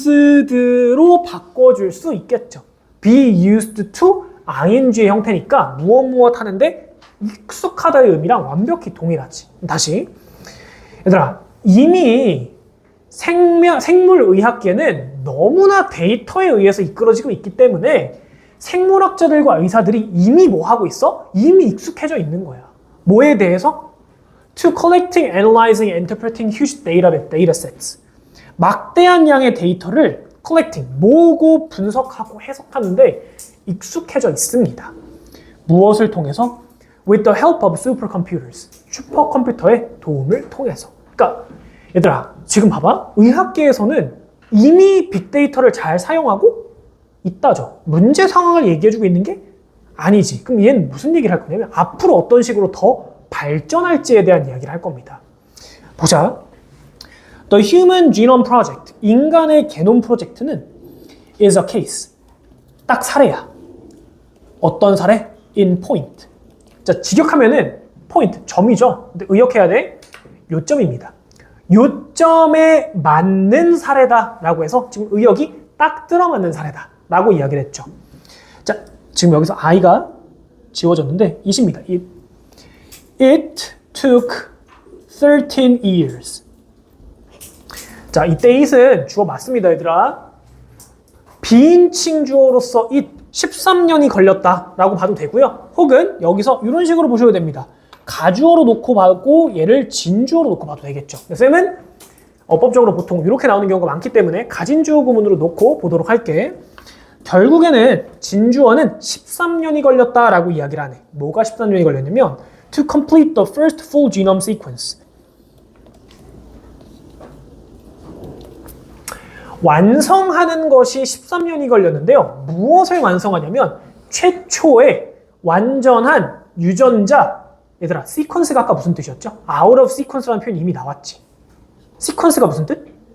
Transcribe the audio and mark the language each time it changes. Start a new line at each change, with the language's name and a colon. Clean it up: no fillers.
Korean: used로 바꿔줄 수 있겠죠.
English: be used to ing
Korean: 의 형태니까 무엇 하는데 익숙하다의 의미랑 완벽히 동일하지. 다시 얘들아, 이미 생물의학계는 너무나 데이터에 의해서 이끌어지고 있기 때문에 생물학자들과 의사들이 이미 뭐 하고 있어? 이미 익숙해져 있는 거야. 뭐에 대해서?
English: To collecting, analyzing, interpreting huge data sets.
Korean: 막대한 양의 데이터를 collecting, 모으고 분석하고 해석하는데 익숙해져 있습니다. 무엇을 통해서? With the help of supercomputers. 슈퍼컴퓨터의 도움을 통해서. 그러니까 얘들아, 지금 봐봐. 의학계에서는 이미 빅데이터를 잘 사용하고 있다죠. 문제 상황을 얘기해주고 있는 게 아니지. 그럼 얘는 무슨 얘기를 할 거냐면 앞으로 어떤 식으로 더 발전할지에 대한 이야기를 할 겁니다. 보자.
English: The Human Genome Project,
Korean: 인간의 게놈 프로젝트는
English: is a case,
Korean: 딱 사례야. 어떤 사례?
English: In point.
Korean: 자, 직역하면은 point, 점이죠. 근데 의역해야 돼. 요점입니다. 요점에 맞는 사례다라고 해서 지금 의역이 딱 들어맞는 사례다라고 이야기를 했죠. 자, 지금 여기서 I가 지워졌는데 it입니다.
English: It took 13 years.
Korean: 자, 이때 it은 주어 맞습니다, 얘들아. 비인칭 주어로서 it 13년이 걸렸다라고 봐도 되고요. 혹은 여기서 이런 식으로 보셔도 됩니다. 가주어로 놓고 봐도 얘를 진주어로 놓고 봐도 되겠죠. 쌤은 어법적으로 보통 이렇게 나오는 경우가 많기 때문에 가진 주어 구문으로 놓고 보도록 할게. 결국에는 진주어는 13년이 걸렸다라고 이야기를 하네. 뭐가 13년이 걸렸냐면
English: to complete the first full genome sequence.
Korean: 완성하는 것이 13년이 걸렸는데요. 무엇을 완성하냐면 최초의 완전한 유전자. 얘들아, 시퀀스가 아까 무슨 뜻이었죠?
English: out of sequence
Korean: 라는 표현이 이미 나왔지. 시퀀스가 무슨 뜻?